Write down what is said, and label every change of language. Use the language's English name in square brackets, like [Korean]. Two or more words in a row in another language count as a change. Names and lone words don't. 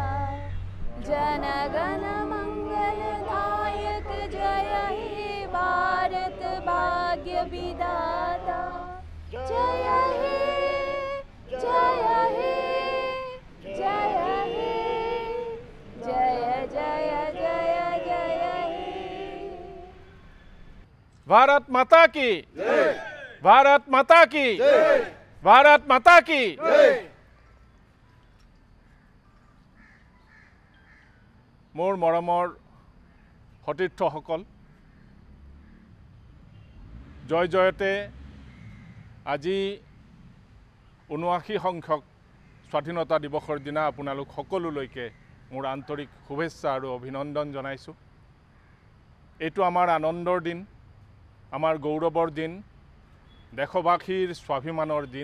[Bangla] জনগণ মঙ্গলদায়ক জয় হে ভারত ভাগ্য বিধাতা জয় হে জয় হে জয় হে জয় জয় জয় জয় হে [Hindi] भारत माता की जय भारत माता की जय भारत माता की जय [Assamese] মোৰ মৰমৰ সতীৰ্থসকল জয় জয়তে আজি ৭৯ সংখ্যক স্বাধীনতা দিৱসৰ দিনা আপোনালোক সকলোলৈকে মোৰ আন্তৰিক শুভেচ্ছা আৰু অভিনন্দন জনাইছোঁ এইটো আমাৰ আনন্দৰ দিন, আমাৰ গৌৰৱৰ দিন, দেশবাসীৰ স্বাভিমানৰ দিন।